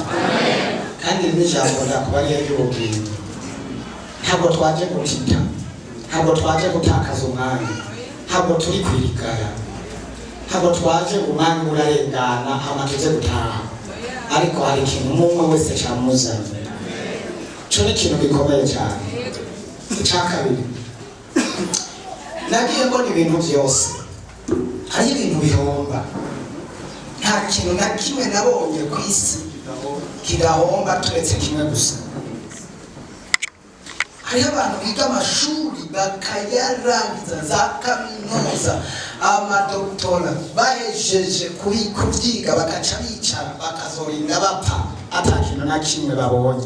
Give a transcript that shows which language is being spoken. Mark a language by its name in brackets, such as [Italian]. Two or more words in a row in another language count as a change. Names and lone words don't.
[Rundi] Kandi n'ijambo ndakubariye ry'ubwenge, ntabwo twaje gutita, ntabwo twaje gutakaza umwanya, ntabwo turi kwirigara, ntabwo twaje umwanya urarengana hama tuze gutaha, ariko hari ikintu umwe wese cyamuzanye. Cyo ni ikintu gikomeye cyane. Icya kabiri, nagiye mbona ibintu byose hari ibintu bihomba. Nta kintu na kimwe nabonye ku isi kidahomba turetse kimwe gusa. Hari abantu biga amashuri bakayarangiza za kaminuza, amadoktora, bahejeje kubyiga bakaca bicara bakazorinda bapfa ata kintu na kimwe babonye.